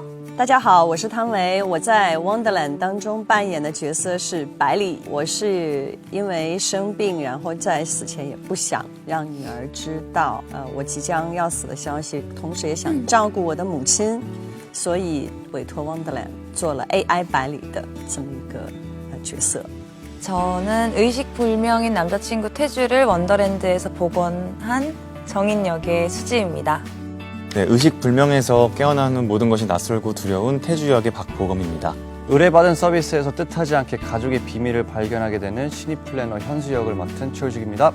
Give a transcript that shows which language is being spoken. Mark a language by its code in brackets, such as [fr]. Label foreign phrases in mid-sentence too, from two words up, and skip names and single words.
[zh] 大家好，我是汤唯，我在 Wonderland 当中扮演的角色是百里。我是因为生病，然后在死前也不想让女儿知道，我即将要死的消息，同时也想照顾我的母亲，所以委托 Wonderland 做了 AI 百里的这么一个角色。 [ko] 저는 의식불명인 남자친구 태주를 원더랜드에서 복원한 정인 역의 수지입니다. 네, 의식불명에서 깨어나는 모든 것이 낯설고 두려운 태주 역의 박보검입니다. 의뢰받은 서비스에서 뜻하지 않게 가족의 비밀을 발견하게 되는 신입 플래너 현수 역을 맡은 최우식입니다.